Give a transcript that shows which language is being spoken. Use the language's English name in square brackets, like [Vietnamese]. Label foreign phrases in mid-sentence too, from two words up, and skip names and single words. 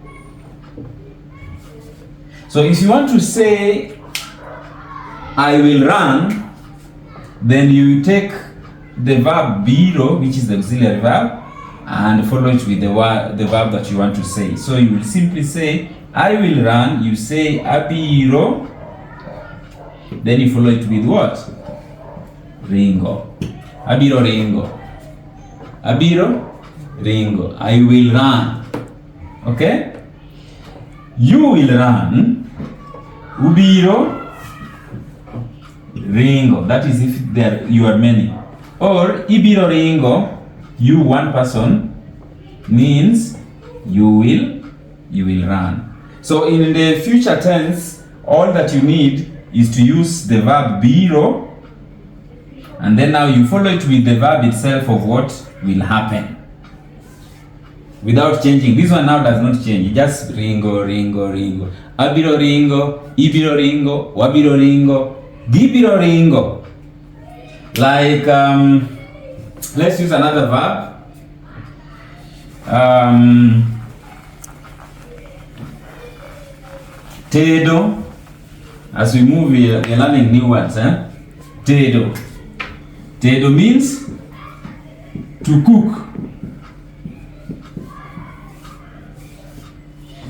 [English] So if you want to say, I will run, then you take the verb biro, which is the auxiliary verb, and follow it with the verb that you want to say. So you will simply say, I will run, you say abiro, then you follow it with what? [Luo (Kenya and Tanzania)] Ringo. Abiro ringo. Abiro ringo. [English] I will run. Okay? You will run. [Luo (Kenya and Tanzania)] Ubiro ringo. [English] That is if you are many. [Luo (Kenya and Tanzania)] Or ibiro ringo, [English] you one person, means you will run. So in the future tense, all that you need is to use the verb biro, and then now you follow it with the verb itself of what will happen without changing. This one now does not change. It just [Luo (Kenya and Tanzania)] ringo, ringo, ringo. Abiro ringo, ibiro ringo, wabiro ringo, gibiro ringo. [English] Like, let's use another verb. [Luo (Kenya and Tanzania)] Tedo. [English] As we move, we are learning new words. [Luo (Kenya and Tanzania)] Tedo. Tedo [English] means to cook.